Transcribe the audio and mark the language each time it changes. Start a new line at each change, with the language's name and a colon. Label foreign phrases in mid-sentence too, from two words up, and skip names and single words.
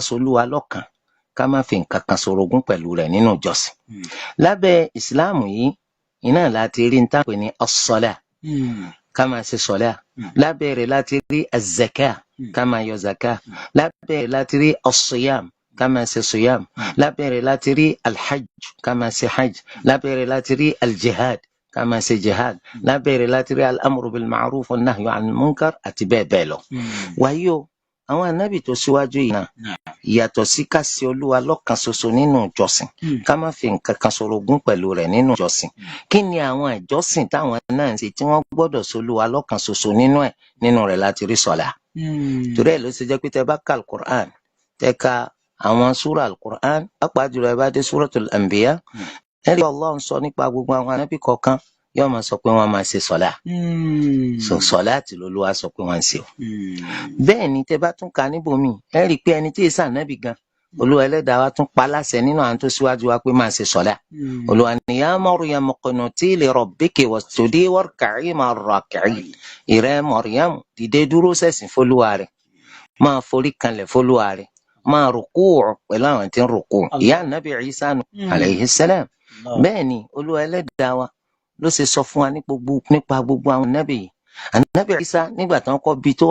Yoruba: solúwa lọ́kan ká má fi nǹkan kan ṣorogún pẹ̀lú rẹ̀ nínú ìjọsìn lábẹ́ ìsìláàmù yìí iná láti rí níta pè ní as-salah ká máa ṣe sọlá lábẹ́ rẹ̀ láti rí az-zakah ká máa yọ zakah lábẹ́ rẹ̀ láti rí as-siyam ká máa ṣe siyam lábẹ́ rẹ̀ láti rí al-hajj ká máa ṣe hajj lábẹ́ rẹ̀ láti rí al-jihad ká máa ṣe jihad lábẹ́ rẹ̀ láti rí
Arabic: الأمر بالمعروف والنهي عن المنكر
Yoruba: àti bẹ́ẹ̀ bẹ́ẹ̀ lọ. wáyé o àwọn ànábì tó síwájú yìí náà yàtọ̀ sí ká ṣe olúwa lọ́kan ṣoṣo nínú ìjọsìn ká má fi nǹkan kan ṣorogún pẹ̀lú rẹ̀ nínú ìjọsìn kí ni àwọn ìjọsìn táwọn náà ń ṣe tí wọ́n gbọ́dọ̀ ṣolúwa lọ́kan ṣoṣo nínú rẹ̀ láti rí sọ̀lá. torí ẹ̀ ló ṣe jẹ́ pé tẹ́ bá ka al-Qur'an tẹ́ ka àwọn súra al-Qur'an pàápàá jùlọ ẹ bá dé
Arabic: سورة الأنبياء
Yoruba: ẹ rí Allah ń sọ nípa gbogbo àwọn ànábì kọ̀ọ̀kan yóò máa sọ pé wọ́n máa ṣe sọ̀lá sọ̀lá àti lolúwa sọ pé wọ́n ń ṣe o. bẹ́ẹ̀ ni tẹ́ bá tún ka níbòmíì ẹ rí i pé ẹni tí èsì ànábì gan olúwa ẹlẹ́dàá wa tún pa láṣẹ nínú àwọn tó síwájú wa pé máa ṣe sọ̀lá. olúwa ní
Arabic: يا مريم اقنتي لربك واسجدي واركعي مع الراكعين
Yoruba: ìrẹ́ Maryam dìde dúró ṣẹ̀sìn fólúwa rẹ̀ máa forí kanlẹ̀ fólúwa rẹ̀ máa rùkú pẹ̀lú àwọn tí ń rùkú ìyá ànábì Ìsá
Arabic: عليه السلام.
Yoruba: bẹ́ẹ̀ ni olúwa ẹlẹ́dàá wa ló ṣe sọ fún wa nípa gbogbo àwọn ànábì yìí ànábì Ìsá nígbà tí wọ́n kọ́ bí tó wà